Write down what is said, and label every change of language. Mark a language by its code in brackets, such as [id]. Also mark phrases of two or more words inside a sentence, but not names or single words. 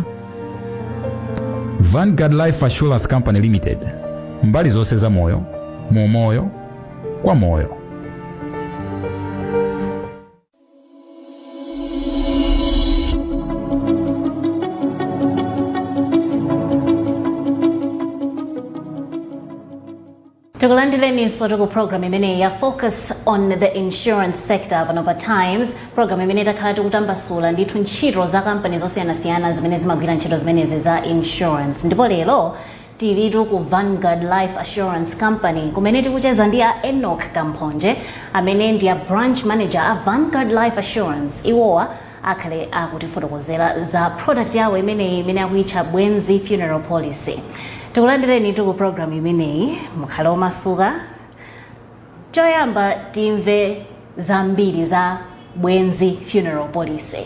[ny] Vanguard Life Assurance Company Limited, mbali zonse za moyo, mu moyo, kwa moyo. Tukulandireni soto ku program imene ya [en] focus on the insurance sector [ny] pano pa Times. Program imene takhala tikutambasula ndithu ntchito za kampani zosiyanasiyana zimene zimagwira ntchito zimenezi za insurance. Ndipo lero tilitu ku Vanguard Life Assurance Company kumene tikucheza ndi a Enoch Kamphonje amene ndi a [en] branch manager [ny] a Vanguard Life Assurance. Iwowa akhale akutifotokozera za product yawo imene akuyitcha bwenzi funeral policy. Tikulandireni ku program imeneyi mukhale omasuka. Choyamba timve zambiri za bwenzi funeral policy.